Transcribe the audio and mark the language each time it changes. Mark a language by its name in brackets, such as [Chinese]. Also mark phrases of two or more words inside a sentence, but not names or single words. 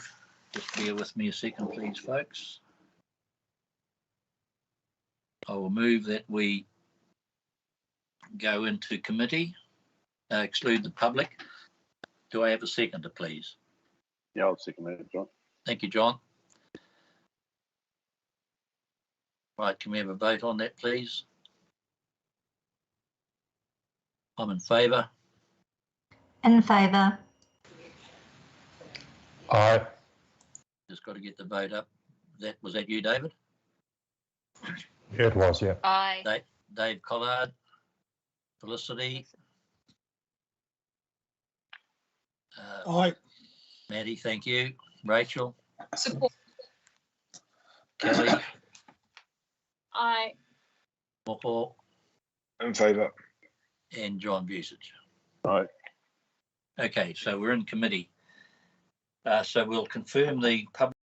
[English] Just bear with me a second, please, folks. I will move that we go into committee, exclude the public. Do I have a seconder, please? Yeah, I'll second that, John. Thank you, John. Right, can we have a vote on that, please? I'm in favour. In favour. Aye. Just got to get the vote up. Was that you, David? Yeah, it was, yeah. Aye. Dave Collard, Felicity. Aye. Maddie, thank you. Rachel. Support. Kelly. Aye. Moko. In favour. And John Busich. Aye. Okay, so we're in committee. So we'll confirm the public